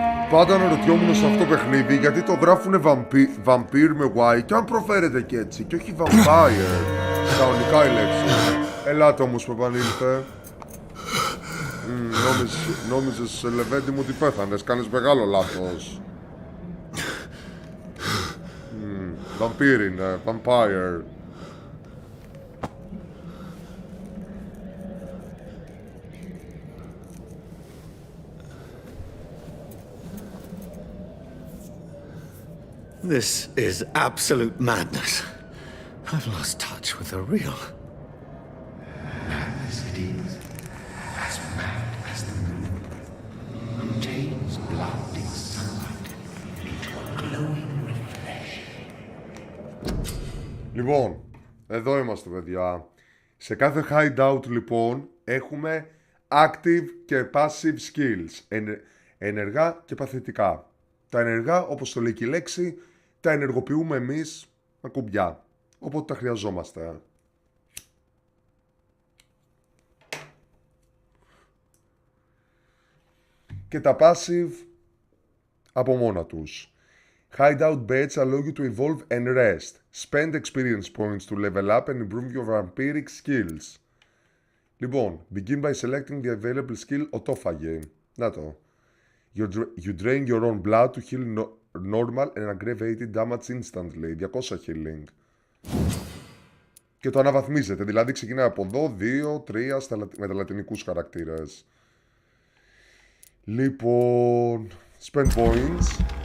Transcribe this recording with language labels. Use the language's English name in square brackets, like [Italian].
[Greek] Πάντα αναρωτιόμουν σε αυτό το παιχνίδι γιατί το γράφουνε Vampyr με Y και αν προφέρεται και έτσι και όχι Vampire. Κανονικά η λέξη. Ελάτε όμως που επανήλθε. Νόμιζες, Λεβέντη μου, ότι πέθανες. Κάνεις μεγάλο λάθος. Vampyr είναι, Vampire. [English] This is absolute madness. I've lost touch with the real. Madness it is, as mad as the moon, who tames blinding sunlight into a glowing reflection. [Greek] Λοιπόν, εδώ είμαστε παιδιά. Σε κάθε hideout λοιπόν έχουμε active και passive skills. Ενεργά και παθητικά. Τα ενεργά, όπως το λέει και η λέξη, τα ενεργοποιούμε εμείς με κουμπιά. Οπότε τα χρειαζόμαστε. Και τα passive από μόνα τους. [English] Hideout beds allow you to evolve and rest. Spend experience points to level up and improve your vampiric skills. [Greek] Λοιπόν, [English] begin by selecting the available skill οτόφαγε. [Greek] Να το. [English] You drain your own blood to heal normal and aggravated damage instantly. [Greek] 200 healing. Και το αναβαθμίζετε. Δηλαδή ξεκινάει από εδώ, 2, 3 με τα λατινικούς χαρακτήρες. Λοιπόν, spend points.